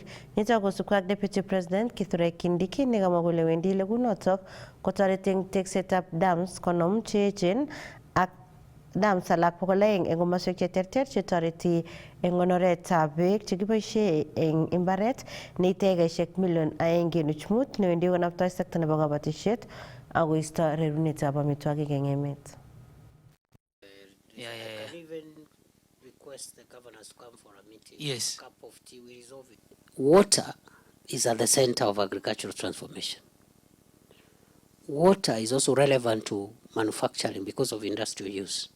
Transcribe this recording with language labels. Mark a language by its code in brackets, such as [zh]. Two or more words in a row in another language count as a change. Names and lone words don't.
[kln] Nitok kosubkei ak Deputy President Kithure Kindiki nekamwa kole wendi legunotok kotoreti eng teksetab dams konom cheechen ak dams alak 200 eng komoswek cheterter chetoreti eng konoretab beek chekiboisie eng imbaret neite ekaisiek 2.5 newendi konaptoi sekta nebo kabatisiet ako isto rerunetab amitwogik eng emet. [en] Can even request the governors to come for a meeting. Yes. A cup of tea, we resolve it. Water is at the center of agricultural transformation. Water is also relevant to manufacturing because of industrial use.